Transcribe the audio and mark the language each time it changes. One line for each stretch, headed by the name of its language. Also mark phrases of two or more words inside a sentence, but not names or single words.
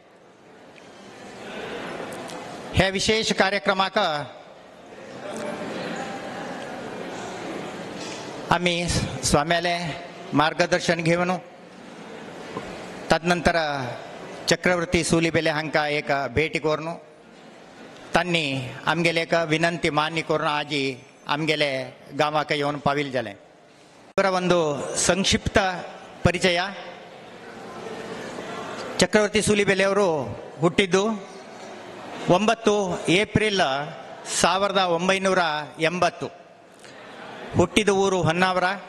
Konkani: हे विशेष कार्यक्रमाक आमी स्वाम्याले मार्गदर्शन घेवन तदनंतर चक्रवर्ती सुलीबेले हांकां एक भेट करून तांणी आमगेले एक विनंती मान्य करून आजी आमगेले गांवाक येवन पाविल जालें
Kannada: ಒಂದು ಸಂಕ್ಷಿಪ್ತ ಪರಿಚಯ ಚಕ್ರವರ್ತಿ ಸೂಲಿಬೆಲೆ ಅವರು ಹುಟ್ಟಿದ್ದು 9 ಏಪ್ರಿಲ್ 1980 ಹುಟ್ಟಿದ ಊರು ಹೊನ್ನಾವರ